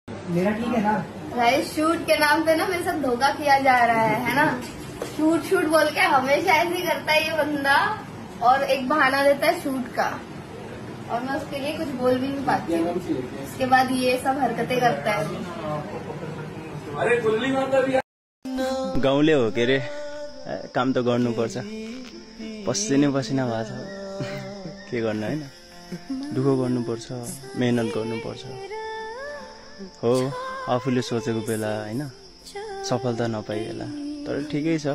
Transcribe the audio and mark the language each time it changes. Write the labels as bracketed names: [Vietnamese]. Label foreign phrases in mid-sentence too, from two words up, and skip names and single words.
[Hindi] मेरा ठीक है ना भाई? शूट के नाम पे ना मेरे साथ धोखा किया जा रहा है ना। शूट शूट बोल के हमेशा ऐसे ही करता है ये बंदा, और एक बहाना देता है शूट का, और मैं उसके लिए कुछ बोल भी नहीं पाती हूँ। उसके बाद ये सब हरकतें करता है। [Nepali] गाउँले हो के अरे, काम त गर्नुपर्छ। पसिनै पसिना भएको छ, के गर्नु हैन। दुःख गर्नुपर्छ, मेहनत गर्नुपर्छ। हो आफूले सोचेको बेला हैन सफलता नपाइएला, तर ठिकै छ।